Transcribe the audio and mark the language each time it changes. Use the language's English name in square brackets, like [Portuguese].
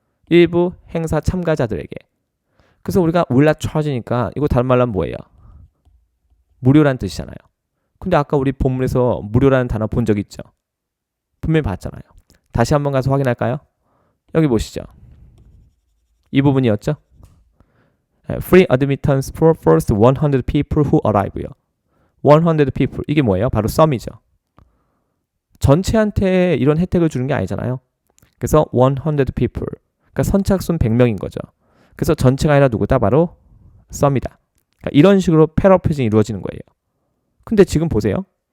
[Korean] 일부 행사 참가자들에게. 그래서 우리가 [English] will not charge [Korean] 니까 이거 다른 말로 하면 뭐예요? 무료란 뜻이잖아요. 근데 아까 우리 본문에서 무료라는 단어 본 적 있죠? 분명히 봤잖아요. 다시 한번 가서 확인할까요? 여기 보시죠. 이 부분이었죠? [English] Free admittance for first 100 people who arrive요. 100 people. [Korean] 이게 뭐예요? 바로 some이죠. 전체한테 이런 혜택을 주는 게 아니잖아요. 그래서 [English] 100 people. [Korean] 그러니까 선착순 100명인 거죠. 그래서 전체가 아니라 누구다? 바로 some이다. 그러니까 이런 식으로 패러프레이징이 이루어지는 거예요. 근데 지금 보세요.